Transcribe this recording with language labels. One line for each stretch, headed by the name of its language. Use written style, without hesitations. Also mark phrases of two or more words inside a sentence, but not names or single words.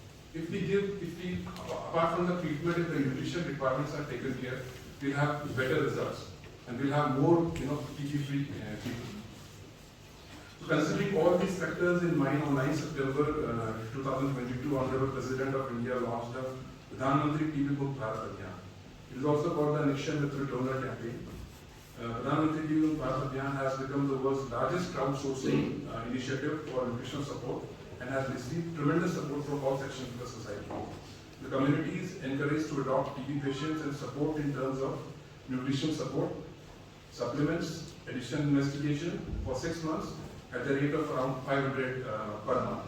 English: Apart from the treatment, if the nutrition requirements are taken care, we'll have better results, and we'll have more, TB-free people. So considering all these factors in mind, on 9 September 2022, Honorable President of India launched the Pradhan Mantri TB Mukt Bharat Abhiyan. It is also called the Nikshay Mitra Donor Campaign. Pradhan Mantri TB Mukt Bharat Abhiyan has become the world's largest crowdsourcing initiative for nutritional support and has received tremendous support from all sections of the society. The community is encouraged to adopt TB patients and support in terms of nutrition support, supplements, additional investigation for 6 months at the rate of around 500 per month.